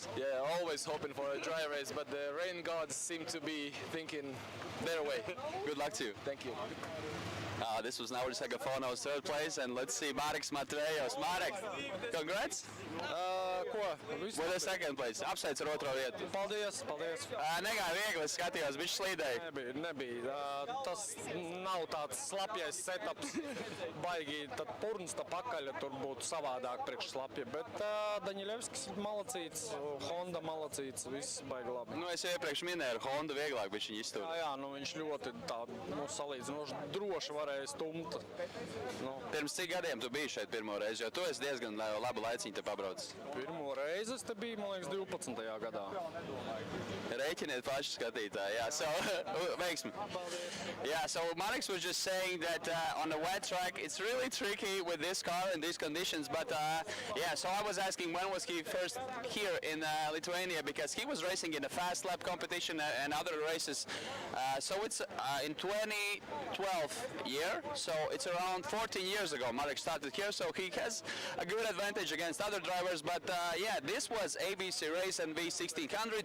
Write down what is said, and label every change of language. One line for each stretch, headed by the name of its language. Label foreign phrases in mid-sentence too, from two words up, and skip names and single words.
English: Yeah, always hoping for a dry race, but the rain gods seem to be thinking their way. Good luck to you. Thank you. This was Nauris Agafonos, third place, and let's see Mareks Matvejas. Mareks, congrats
Latvian: Ko?
English: with the second place.
Latvian: Apsveic ar otro vietu. Paldies. Negāja viegli, es skatījos, viņš slīdēja. Nebija. Tas nav tāds slapjais setups. Baigi, tad purnsta pakaļ, tur būtu savādāk priekš slapja. Bet Daņilevskis malacīts, Honda malacīts, viss baigi labi. Nu, es jau iepriekš minēju, ar Hondu vieglāk viņš viņu iztur. Jā, viņš ļoti tā, salīdzinoši droši varēja stumt. Pirms cik gadiem tu biji šeit pirmo reizi, jo tu esi diezgan labu laiciņu te pabraucis? Pirmo reizi es te biju, man liekas, 12. gadā. Rēķiniet paši skatītāji,
English: yeah, so, veiksmi. Yeah, so Mareks was just saying that on the wet track, it's really tricky with this car in these conditions, but yeah, so I was asking when was he first here in Lithuania, because he was racing in the fast lap competition and other races, so it's in 2012 year, so it's around 14 years ago Marek started here, so he has a good advantage against other drivers, but yeah, this was ABC Race and V1600.